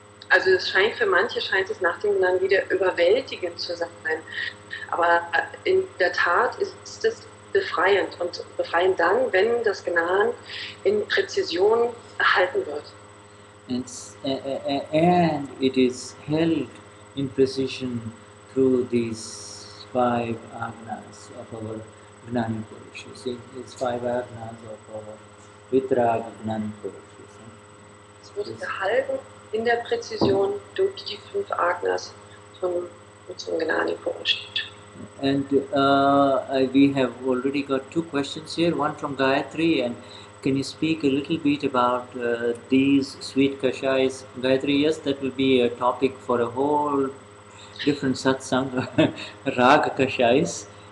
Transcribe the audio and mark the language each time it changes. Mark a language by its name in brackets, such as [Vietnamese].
[German] Also für manche scheint es nach dem Gnan wieder überwältigend zu sein. Aber in der Tat ist es befreiend und befreiend dann, wenn das Gnan in Präzision erhalten wird. [English] And it is held in precision through these 5 agnas of our Gnani Purush. You see, these 5 agnas of our Vitrag Gnani Purush. [German] Es wird gehalten in der Präzision durch die 5 Agnas zum Gnani Purush. [English] And we have already got 2 questions here, one from Gayatri, and can you speak a little bit about these sweet kashais? Gayatri, yes, that will be a topic for a whole different satsang, rag kashais.